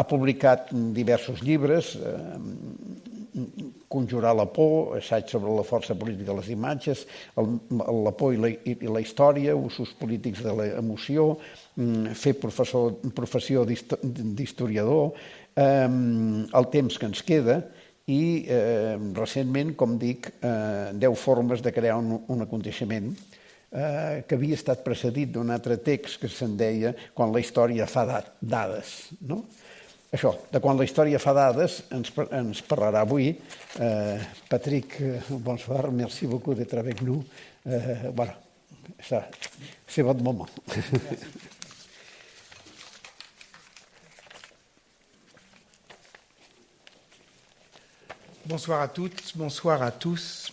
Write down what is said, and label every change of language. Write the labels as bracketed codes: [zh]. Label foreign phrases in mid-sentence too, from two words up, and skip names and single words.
[ca] publicat diversos llibres, Conjurar la por, assaig sobre la força política de les imatges, la por i la història, usos polítics de l'emoció, fer professió d'historiador, el temps que ens queda, i recentment, com dic, 10 formes de crear un aconteixement que havia estat precedit d'un altre text que se'n deia Quan la història fa dades. Això, de quan la història fa dades, ens parlarà avui. [fr] Patrick, bonsoir, merci beaucoup d'être avec nous. Voilà, c'est votre moment. Bonsoir à toutes, bonsoir à tous.